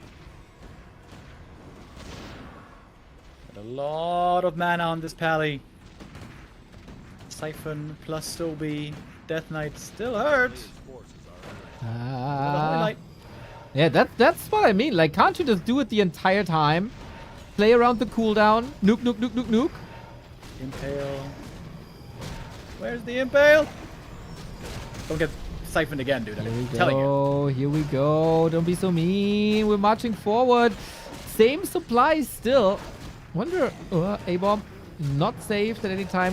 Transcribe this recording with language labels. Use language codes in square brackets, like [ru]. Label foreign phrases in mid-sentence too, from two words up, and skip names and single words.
[en] Got a lot of mana on this pally. Siphon plus Sobi. Death Knight still hurt. Yeah, that's what I mean. Like, can't you just do it the entire time? Play around the cooldown. Nuke, nuke, nuke, nuke, nuke. Impale. Where's the Impale? Don't get siphoned again, dude. I'm telling you. Here we go. Don't be so mean. We're marching forward. Same supplies still. Wonder, A-bomb not saved at any time.